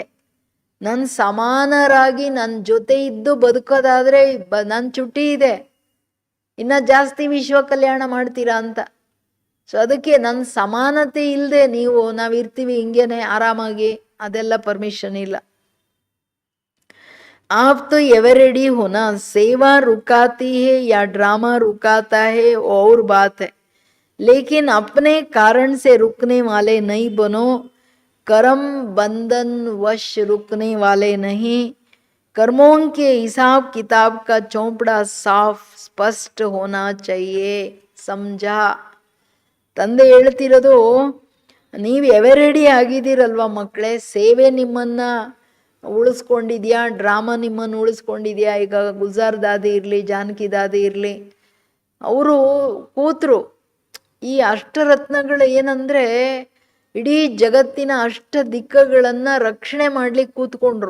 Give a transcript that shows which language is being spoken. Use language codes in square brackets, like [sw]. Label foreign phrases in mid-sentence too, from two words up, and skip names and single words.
[kn] ನನ್ನ ಸಮಾನರಾಗಿ ನನ್ನ ಜೊತೆ ಇದ್ದು ಬದುಕೋದಾದ್ರೆ ನನ್ನ ಚುಟಿ ಇದೆ, ಇನ್ನ ಜಾಸ್ತಿ ವಿಶ್ವ ಕಲ್ಯಾಣ ಮಾಡ್ತೀರಾ ಅಂತ. ಸೊ ಅದಕ್ಕೆ ನನ್ನ ಸಮಾನತೆ ಇಲ್ಲದೆ ನಾವಿರ್ತೀವಿ ಹಿಂಗೇನೆ ಆರಾಮಾಗಿ, ಅದೆಲ್ಲ ಪರ್ಮಿಷನ್ ಇಲ್ಲ. [hi] आप तो [en] ever ready [hi] होना, सेवा रुकाती है या ड्रामा रुकाता है और बात है, लेकिन अपने कारण से रुकने वाले नहीं बनो. कर्म बंधन वश रुकने वाले नहीं. कर्मों के हिसाब किताब का चौपड़ा साफ स्पष्ट होना चाहिए, समझा? [kn] ತಂದೆ ಹೇಳ್ತಿರೋದು, ನೀವು [en] ever ready [kn] ಆಗಿದ್ದೀರಲ್ವ ಮಕ್ಕಳೇ, ಸೇವೆ ನಿಮ್ಮನ್ನ ಉಳಿಸ್ಕೊಂಡಿದ್ಯಾ, ಡ್ರಾಮಾ ನಿಮ್ಮನ್ನು ಉಳಿಸ್ಕೊಂಡಿದ್ಯಾ. ಈಗ ಗುಲ್ಜಾರ್ ದಾದಿ ಇರಲಿ, ಜಾನಕಿ ದಾದಿ ಇರಲಿ, ಅವರು ಕೂತರು. ಈ ಅಷ್ಟರತ್ನಗಳು ಏನಂದರೆ ಇಡೀ ಜಗತ್ತಿನ ಅಷ್ಟ ದಿಕ್ಕುಗಳನ್ನು ರಕ್ಷಣೆ ಮಾಡ್ಲಿಕ್ಕೆ ಕೂತ್ಕೊಂಡ್ರು.